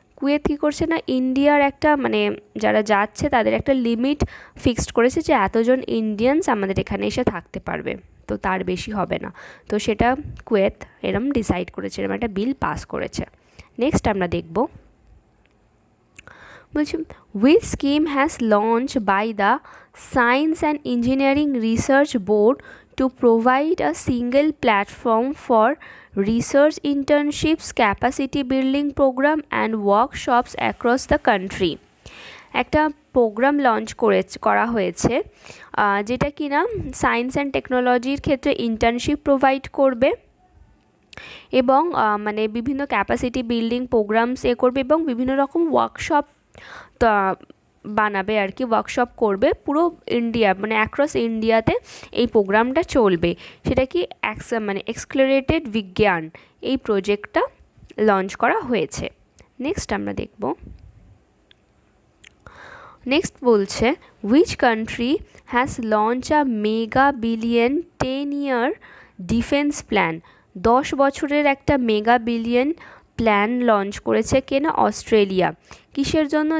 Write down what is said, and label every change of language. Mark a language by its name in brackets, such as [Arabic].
[Bangla] Kuwait কী করছে না, ইন্ডিয়ার একটা যারা যাচ্ছে তাদের একটা লিমিট ফিক্সড করেছে যে এতজন ইন্ডিয়ানস আমাদের এখানে এসে থাকতে পারবে, তো তার বেশি হবে না। তো সেটা কুয়েত এরম ডিসাইড করেছে, এরম একটা বিল পাস করেছে। নেক্সট আমরা দেখব। বলছে [English] which scheme has launched by the Science and Engineering Research Board to provide a single platform for research internships, capacity building program and workshops across the country. [Bangla] একটা program launch করা হয়েছে যেটা কিনা science and টেকনোলজির ক্ষেত্রে internship provide করবে এবং মানে বিভিন্ন ক্যাপাসিটি বিল্ডিং প্রোগ্রামস করবে এবং বিভিন্ন রকম ওয়ার্কশপ বানাবে আর কি, ওয়ার্কশপ করবে পুরো ইন্ডিয়া মানে অ্যাক্রস ইন্ডিয়াতে এই প্রোগ্রামটা চলবে। সেটা কি মানে এক্সক্লারেটেড বিজ্ঞান এই প্রজেক্টটা লঞ্চ করা হয়েছে। নেক্সট আমরা দেখব, নেক্সট বলছে [English] which country has launched a mega billion 10-year defense plan? [Bangla] 10 বছরের একটা মেগা বিলিয়ন প্ল্যান লঞ্চ করেছে কেনা অস্ট্রেলিয়া। কিসের জন্য?